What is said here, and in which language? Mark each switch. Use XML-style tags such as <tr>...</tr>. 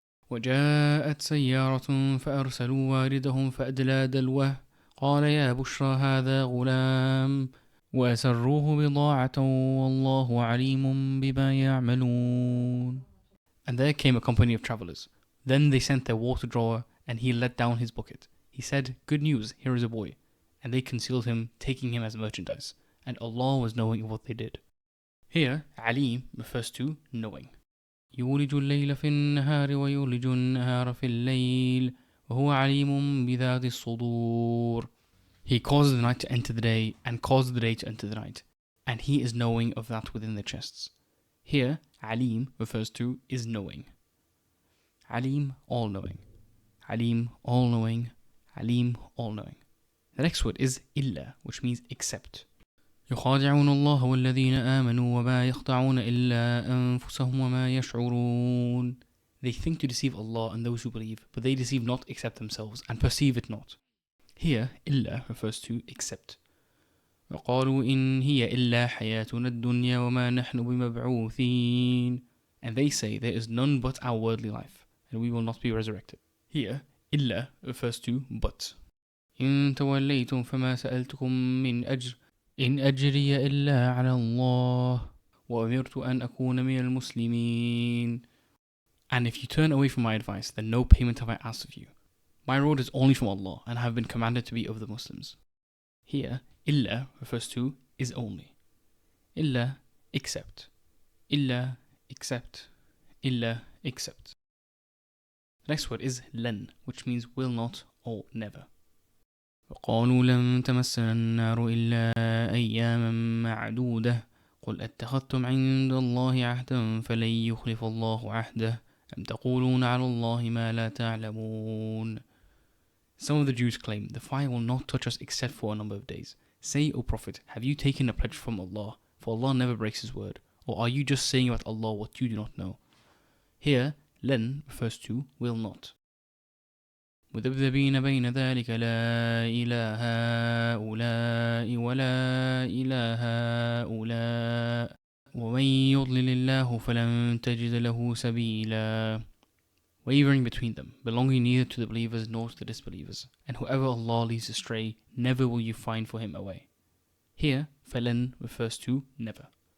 <ar>وجاءت سيارة فأرسلوا واردهم فأدلى دلوه قال يا بشرى هذا غلام وأسروه بضاعة والله عليم بما يعملون.</ar> <en>And there came a company of travellers. Then they sent their water drawer, and he let down his bucket. He said, good news, here is a boy. And they concealed him, taking him as merchandise. And Allah was knowing of what they did. Here, alim refers to knowing.</en> <ar>يولج الليل في النهار ويولج النهار في الليل وهو عليم بذات الصدور.</ar> <en>He causes the night to enter the day and causes the day to enter the night, and he is knowing of that within the chests. Here, alim refers to is knowing. Alim, all-knowing. Alim, all-knowing. Alim, all-knowing. The next word is illa, which means except.</en> <ar>يخادعون الله والذين آمنوا وما يخدعون إلا أنفسهم وما يشعرون.</ar> <en>They think to deceive Allah and those who believe, but they deceive not except themselves and perceive it not. Here, إلا refers to except.</en> <ar>وقالوا إن هي إلا حياتنا الدنيا وما نحن بمبعوثين.</ar> <en>And they say there is none but our worldly life, and we will not be resurrected. Here, إلا refers to but.</en> <ar>إن توليتم فما سألتكم من أجر إن أجري إلا على الله وأمرت أن أكون من المسلمين.</ar> <en>And if you turn away from my advice, then no payment have I asked of you. My reward is only from Allah, and I have been commanded to be of the Muslims. Here, إلا refers to is only. إلا, except. إلا, except. إلا, except. The next word is لن, which means will not or never.</en> <ar>وقالوا لن تمسنا النار إلا أياما معدودة قل أتخذتم عند الله عهدا فلن يخلف الله عهده أم تقولون على الله ما لا تعلمون.</ar> <en>Some of the Jews claim the fire will not touch us except for a number of days. Say, O Prophet, have you taken a pledge from Allah? For Allah never breaks his word. Or are you just saying about Allah what you do not know? Here, لن refers to will not.</en> <ar>مذبذبين بين ذلك لا إله هؤلاء ولا إله هؤلاء ومن يضلل الله فلن تجد له سبيلا.</ar> <en>Wavering between them, belonging neither to the believers nor to the disbelievers, and whoever Allah leads astray, never will you find for him a way. Here, فلن refers to never.</en>